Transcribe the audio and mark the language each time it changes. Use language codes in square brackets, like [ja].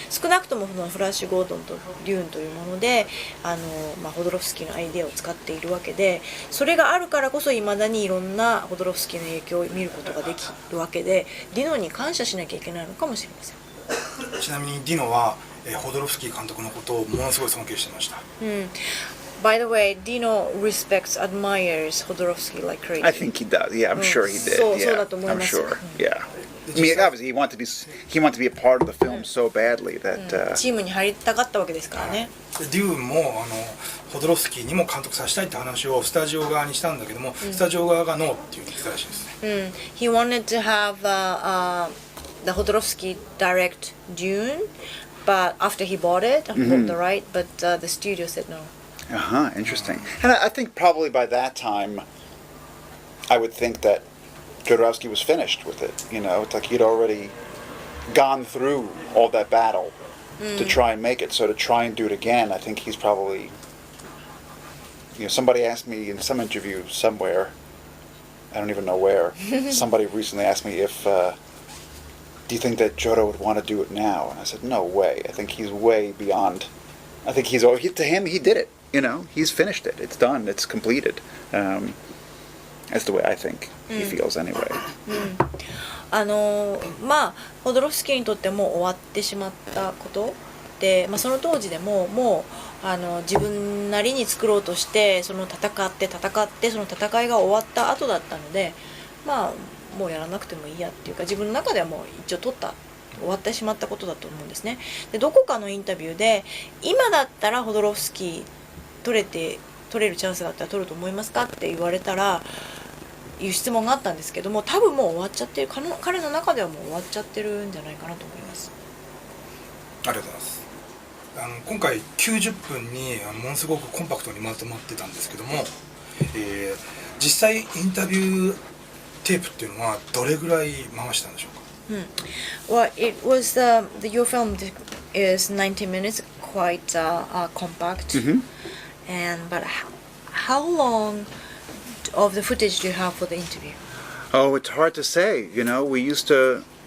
[ja] 少なくともそのフラッシュ・ゴードンとデューンというものでホドロフスキーのアイデアを使っているわけでそれがあるからこそいまだにいろんなホドロフスキーの影響を見ることができるわけでディノに感謝しなきゃいけないのかもしれません。ちなみにディノはホドロフスキー監督のことをものすごい尊敬してました。 [en] By the way, Dino respects, admires Hodorowski like crazy. I think he does. Yeah, I'm sure he did. [ja] そうだと思います。 [en] I'm sure. Yeah. I mean, obviously, he wanted to be a part of the film so badly that. [ja] チームに入りたかったわけですからね。デューンもホドロフスキーにも監督させたいって話をスタジオ側にしたんだけども、スタジオ側がノーっていう言ってたらしいですね。 [en] He wanted to have the Hodorowski direct Dune, but after he bought it, bought the right, but the studio said no. Interesting. And I think probably by that time, I would think that Jodorowsky was finished with it. You know, it's like he'd already gone through all that battle to try and make it. So to try and do it again, I think he's probably. You know, somebody asked me in some interview somewhere, I don't even know where, somebody recently asked me if, do you think that Jodo would want to do it now? And I said, no way. I think he's way beyond. I think to him, he did it. You know, he's finished it. It's done. It's completed. That's the way I think he feels anyway. [ja] まあホドロフスキーにとっても終わってしまったことで、まあ、その当時でももう自分なりに作ろうとしてその戦ってその戦いが終わった後だったので、まあもうやらなくてもいいやっていうか、自分の中ではもう一応終わってしまったことだと思うんですね。でどこかのインタビューで今だったらホドロフスキー取れるチャンスがあったら取ると思いますかって言われたらいう質問があったんですけども、多分もう終わっちゃってる、彼の中ではもう終わっちゃってるんじゃないかなと思います。ありがとうございます。今回90分にものすごくコンパクトにまとまってたんですけども、実際インタビューテープっていうのはどれぐらい回したんでしょうか。 [en] Well, it was your film is 90 minutes, quite compact. And but how long of the footage do you have for the interview? Oh, it's hard to say. You know, we used to.